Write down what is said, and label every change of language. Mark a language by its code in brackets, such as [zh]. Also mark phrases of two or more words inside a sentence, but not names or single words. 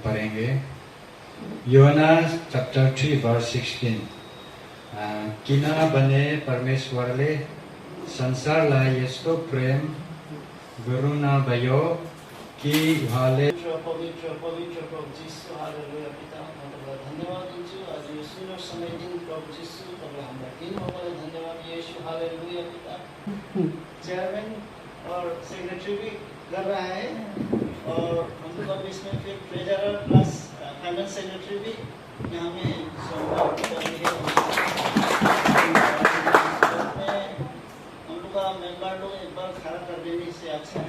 [hi] पढ़ेंगे। यूहन्ना [en] chapter 3 verse 16. [ne] किनभने परमेश्वरले संसारलाई यस्तो प्रेम गर्नुभयो कि उहाँले पवित्र प्रभु जीशु, हालेलुया। पिता, म तपाईँलाई धन्यवाद दिन्छु आज यो सुन्दर समय दिन प्रभु जीशु तपाईँले हामीलाई दिनुभयो, धन्यवाद यीशु, हालेलुया। [hi] पिता, चेयरमैन और सेक्रेटरी भी कर रहा है और हम लोग अब इसमें फिर [en] treasurer plus finance secretary [hi] भी यहाँ में हम लोग का मेंबर लोग एक बार खड़ा कर देने से अच्छा है।